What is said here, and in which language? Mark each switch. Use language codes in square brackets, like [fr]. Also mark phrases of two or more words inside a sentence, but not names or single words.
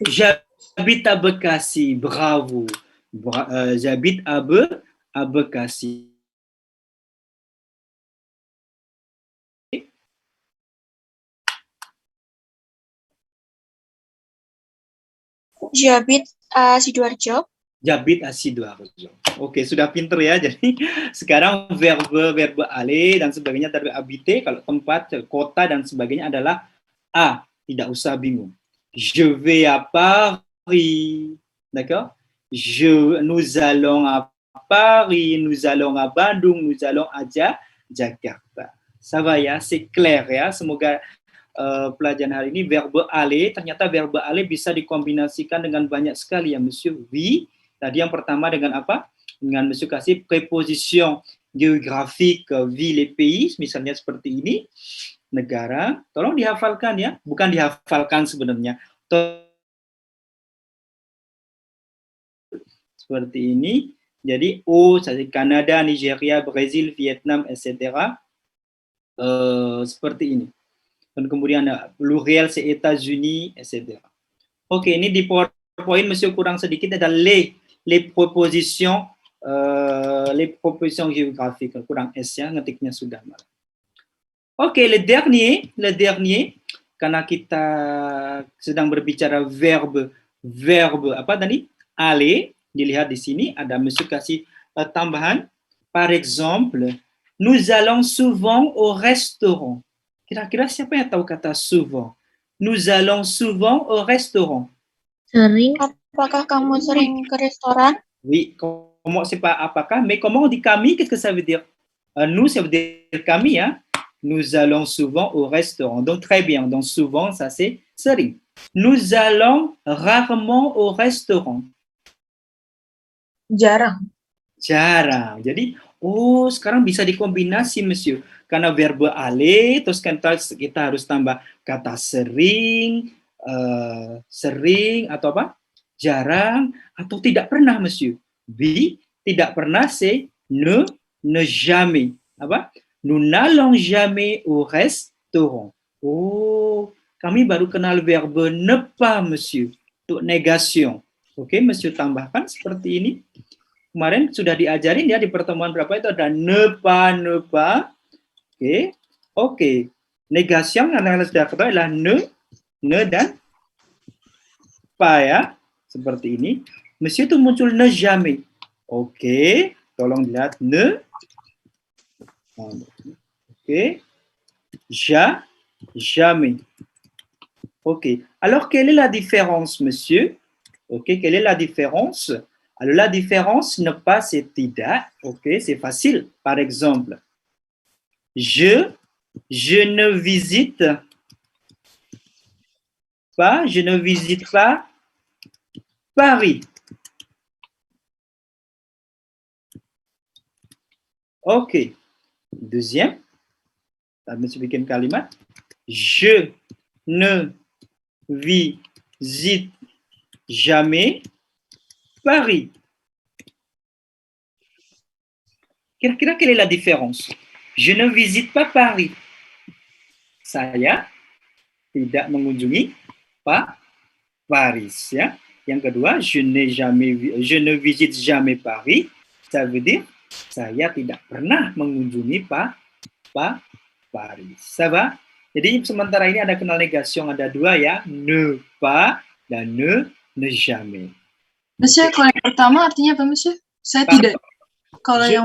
[fr] J'habite à Bekasi, bravo. J'habite à Bekasi. J'habite à Sidoarjo. J'habite à Sidoarjo. [id] Oke, sudah pinter ya. Jadi sekarang [fr] verbe aller [id] dan sebagainya tadi habiter, kalau tempat, kota dan sebagainya adalah à. Tidak usah bingung. [fr] Je vais à Paris. D'accord? Nous allons à Paris, nous allons à Bandung, nous allons à Jakarta. Ça va [id] ya? [fr] C'est clair [id] ya? Semoga pelajaran hari ini [fr] verbe aller, [id] ternyata [fr] verbe aller [id] bisa dikombinasikan dengan banyak sekali ya, [fr] Monsieur. Oui. [id] Tadi yang pertama dengan apa? Dengan Monsieur kasih [fr] preposition géographique, ville et pays, [id] misalnya seperti ini. Negara, tolong dihafalkan ya, bukan dihafalkan sebenarnya, seperti ini. Jadi O, Kanada, Nigeria, Brazil, Vietnam, etc. Seperti ini. Dan kemudian ada pluriel, [fr] c'est États-Unis, [id] etc. Oke, ini di PowerPoint masih kurang sedikit ada [fr] les propositions géographiques, [id] kurang S ya, ngetiknya sudah malah. Oke, [fr] le dernier, [id] karena kita sedang berbicara verbe apa tadi? Aller, dilihat di sini ada Monsieur kasih tambahan. [fr] Par exemple, nous allons souvent au restaurant. [id] Kira-kira siapa yang tahu kata souvent? [fr] Nous allons souvent au restaurant. [id] Sering. Apakah kamu sering ke restoran? [fr] Oui, comment c'est pas apakah, mais comment on dit kami, qu'est-ce que ça veut dire? Nous, ça veut dire kami, hein? Nous allons souvent au restaurant. Donc, très bien. Donc, souvent, ça c'est sering. Nous allons rarement au restaurant. [id] Jarang. Jarang. Jadi, oh, sekarang bisa dikombinasi, Monsieur. Karena [fr] verbe aller, [id] terus kita harus tambah kata sering, sering, atau apa? Jarang, atau tidak pernah, Monsieur. Tidak pernah, [fr] c'est ne jamais. Apa? Nous n'allons jamais au restaurant. [id] Oh, kami baru kenal [fr] verbe ne pas, [id] Monsieur. Untuk negation. Oke, Monsieur tambahkan seperti ini. Kemarin sudah diajarin ya di pertemuan berapa itu ada [fr] ne pas. [id] Oke. Negation yang Anda sudah ketahui adalah ne dan pas ya. Seperti ini. Monsieur itu muncul [fr] ne jamais. [id] Oke, tolong lihat ne. Oke. [fr] Jamais. Ok. Alors, quelle est la différence, monsieur? Ok, quelle est la différence? Alors, la différence, ne pas, c'est tidak. Ok, c'est facile. Par exemple, je ne visite pas Paris. Ok. Deuxième, monsieur [id] bikin kalimat. [fr] Je ne visite jamais Paris. [id] Kira-kira [fr] quelle est la différence? Je ne visite pas Paris. [id] Saya tidak mengunjungi Paris ya. Yang kedua, [fr] je ne visite jamais Paris. Ça veut dire [id] saya tidak pernah mengunjungi Paris. [fr] Ça va? [id] Jadi sementara ini ada kenal negation, ada dua ya, [fr] ne pas dan ne jamais. [id] Monsieur, kalau yang pertama artinya apa, Monsieur? Saya tidak. Kalau yang